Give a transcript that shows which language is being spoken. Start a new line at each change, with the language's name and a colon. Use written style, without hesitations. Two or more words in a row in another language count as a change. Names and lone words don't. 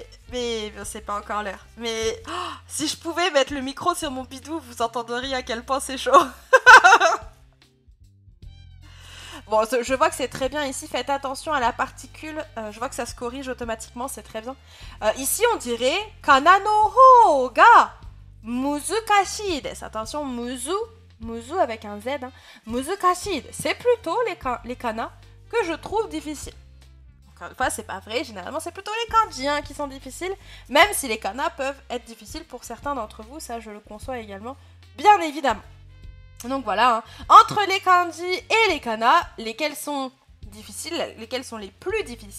French: Mais c'est pas encore l'heure. Mais oh, si je pouvais mettre le micro sur mon bidou, vous entendriez à quel point c'est chaud. Bon, je vois que c'est très bien ici. Faites attention à la particule. Je vois que ça se corrige automatiquement, c'est très bien. Ici, on dirait
Japanese: かなの方が難しいです.
French: Attention, muzu avec un Z. Hein.
Japanese: 難しいです.
French: C'est plutôt les kana que je trouve difficiles. Encore une fois, c'est pas vrai. Généralement, c'est plutôt les kanji qui sont difficiles. Même si les kana peuvent être difficiles pour certains d'entre vous. Ça, je le conçois également. Bien évidemment. Donc voilà, hein. Entre les kanji et les kana, lesquels sont difficiles, lesquels sont les plus difficiles?